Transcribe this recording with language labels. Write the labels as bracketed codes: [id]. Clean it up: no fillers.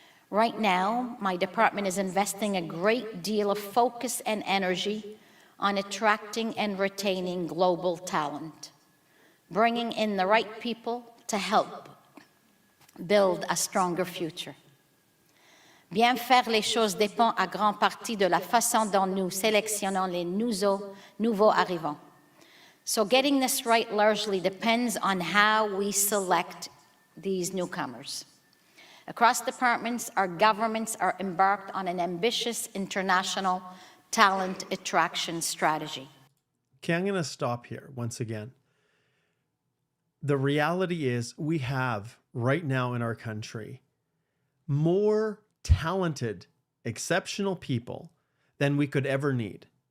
[en] Right now, my department is investing a great deal of focus and energy on attracting and retaining global talent, bringing in the right people to help build a stronger future. [fr] Bien faire les choses dépend à grande partie de la façon dont nous sélectionnons les nouveaux arrivants. [en] So getting this right largely depends on how we select these newcomers. Across departments, our governments are embarked on an ambitious international talent attraction strategy. Okay, I'm going to stop here once again. The reality is we have right now in our country more talented, exceptional people than we could ever need.